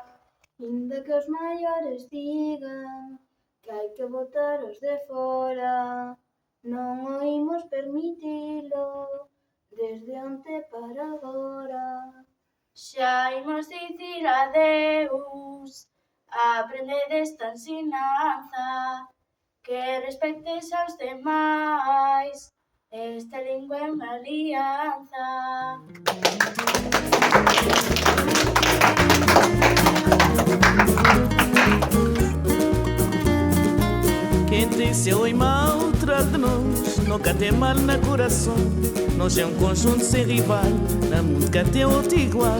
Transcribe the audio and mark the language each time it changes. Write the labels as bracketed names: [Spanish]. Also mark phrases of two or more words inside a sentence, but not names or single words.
[Galician] Inda que os maiores digan que hai que botar os de fora, non o imos permitilo desde onte para agora. Xa imos dicir adeus, aprende desta ensinanza, que respectes aos demais, esta lingua é unha alianza. [Portuguese] Quem tem seu irmão atrás de nós, nunca tem mal no coração. Nós é conjunto sem rival, na música tem outro igual.